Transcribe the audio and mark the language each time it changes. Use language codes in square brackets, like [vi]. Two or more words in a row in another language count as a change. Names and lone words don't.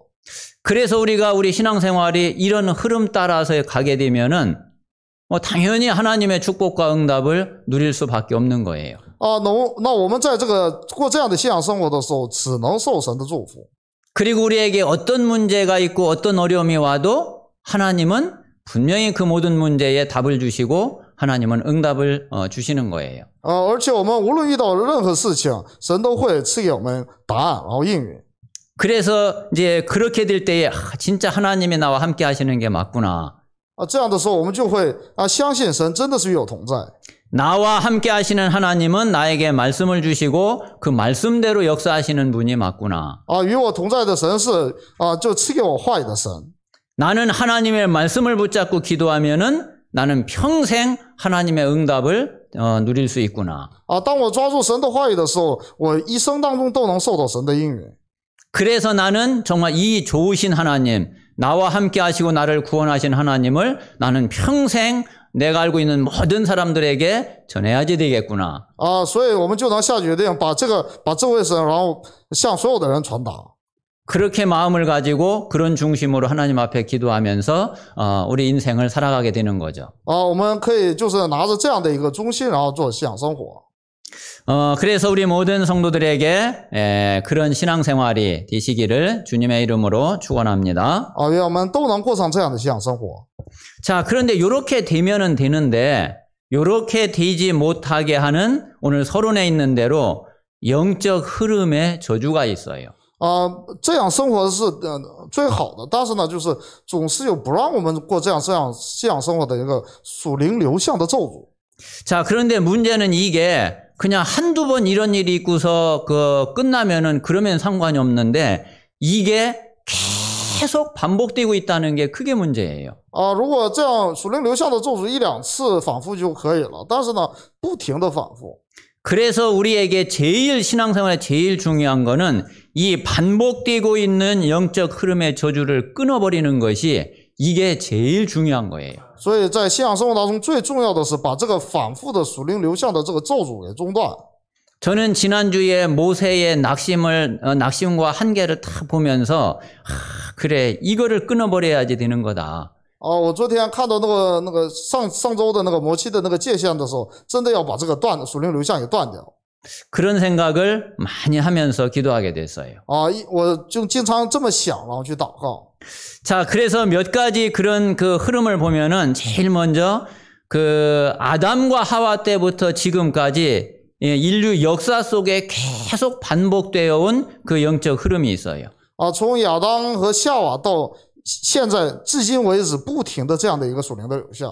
[ko] 그래서 우리가 우리 신앙생활이 이런 흐름 따라서 가게 되면은 당연히 하나님의 축복과 응답을 누릴 수밖에 없는 거예요. [zh] 那我们在这个过这样的信仰生活的时候，只能受神的祝福。 [ko] 그리고 우리에게 어떤 문제가 있고 어떤 어려움이 와도 하나님은 분명히 그 모든 문제에 답을 주시고 하나님은 응답을 주시는 거예요. [zh] 而且我们无论遇到任何事情，神都会赐给我们答案，然后应允。 [ko] 그래서 이제 그렇게 될 때에 진짜 하나님이 나와 함께 하시는 게 맞구나. [zh] 这样的时候，我们就会相信神真的是与我同在。 [ko] 나와 함께 하시는 하나님은 나에게 말씀을 주시고 그 말씀대로 역사하시는 분이 맞구나. [zh] 与我同在的神是就赐给我话语的神。 [ko] 나는 하나님의 말씀을 붙잡고 기도하면은 나는 평생 하나님의 응답을 누릴 수 있구나. [zh] 当我抓住神的话语的时候，我一生当中都能受到神的应允。 [ko] 그래서 나는 정말 이 좋으신 하나님, 나와 함께 하시고 나를 구원하신 하나님을 나는 평생 내가 알고 있는 모든 사람들에게 전해야지 되겠구나. [zh] 所以我们就能下决定把这位神，然后向所有的人传达。 [ko] 그렇게 마음을 가지고 그런 중심으로 하나님 앞에 기도하면서 우리 인생을 살아가게 되는 거죠. [zh] 我们可以就是拿着这样的一个中心，然后做信仰生活。 [ko] 그래서 우리 모든 성도들에게 그런 신앙생활이 되시기를 주님의 이름으로 축원합니다. [zh] 愿我们都能过上这样的信仰生活。 [ko] 자, 그런데 이렇게 되면은 되는데 이렇게 되지 못하게 하는 오늘 서론에 있는 대로 영적 흐름의 저주가 있어요. [zh] 这样生活是最好的，但是呢，就是总是有不让我们过这样信仰生活的一个属灵流向的咒诅。 [ko] 자, 그런데 문제는 이게 그냥 한두 번 이런 일이 있고서 끝나면은 그러면 상관이 없는데 이게 계속 반복되고 있다는 게 크게 문제예요. [zh] 如果这样属灵流向的咒诅一两次反复就可以了，但是呢，不停的反复。 [ko] 그래서 우리에게 신앙생활에 제일 중요한 거는 이 반복되고 있는 영적 흐름의 저주를 끊어버리는 것이 이게 제일 중요한 거예요. [zh] 所以在信仰生活当中，最重要的是把这个反复的属灵流向的这个咒诅给中断。 [ko] 저는 지난주에 모세의 낙심과 한계를 딱 보면서 그래 이거를 끊어버려야지 되는 거다. [zh] 我昨天看到那个上周的那个摩西的那个界限的时候，真的要把这个属灵流向给断掉。 [ko] 그런 생각을 많이 하면서 기도하게 됐어요. [zh] 我就经常这么想，然后去祷告。 [ko] 자, 그래서 몇 가지 그런 흐름을 보면은 제일 먼저 아담과 하와 때부터 지금까지 인류 역사 속에 계속 반복되어 온 그 영적 흐름이 있어요. [zh] 从亚当和夏娃到现在至今为止，不停的这样的一个属灵的流向。